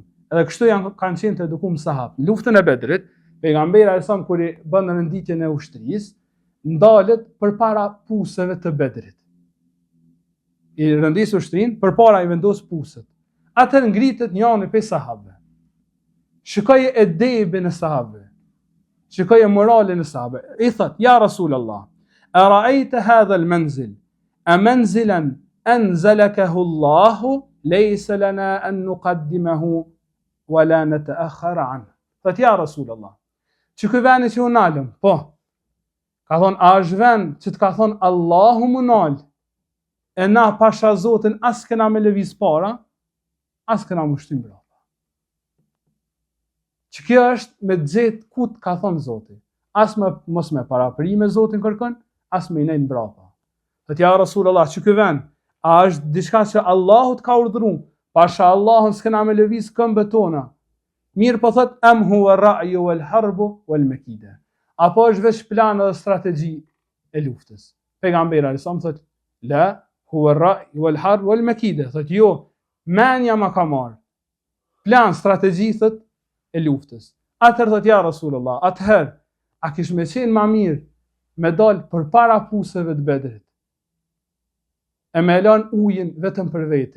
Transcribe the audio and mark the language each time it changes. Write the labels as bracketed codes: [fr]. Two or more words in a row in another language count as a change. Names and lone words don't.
[sq] Edhe kështu kanë qenë të edukuar sahabët. Në luftën e Bedrit, pejgamberi alajhissalam kur i bën renditjen e ushtrisë, ndalet përpara puseve të Bedrit. I rendis ushtrinë përpara i vendos puset. Atëherë ngritet njëri prej sahabëve. Shikoj edebin e sahabëve. Shikoj moralin e sahabëve. I thot: [ar] "يا رسول الله، أرأيت هذا المنزل? أمنزلاً أنزلكه الله ليس لنا أن نتقدمه ولا نتأخر عنه." [sq] Thot: [ar] "يا رسول الله, [sq] që ky vend që unë nalëm, po, ka thonë, a është vend që të ka thonë Allahu më nalë, e na pasha Zotin as kena me lëviz para, as kena më shtim brapa. Që kjo është me gjetë ku të ka thonë Zotin, as mos me parapri me Zotin kërkën, as me i nejnë brapa. Thot [ar] يا رسول الله, [sq] që ky vend, a është diçka që Allahu të ka urdhëruar, pasha Allahun s'kena me lëviz këmbët tona. Mirë po thot, [ar] أم هو الرأي والحرب والمكيدة. [sq] Apo është veç plan dhe strategji e luftës. Pejgamberi alajhissalam thot, [ar] لا هو الرأي والحرب والمكيدة. [sq] Thot jo, menja ma ka marr. Plan, strategji thot e luftës. Atëherë thot [ar] يا رسول الله, [sq] atëherë a kish me qenë ma mirë me dal përpara puseve të Bedrit. E me lan ujin vetëm për veti.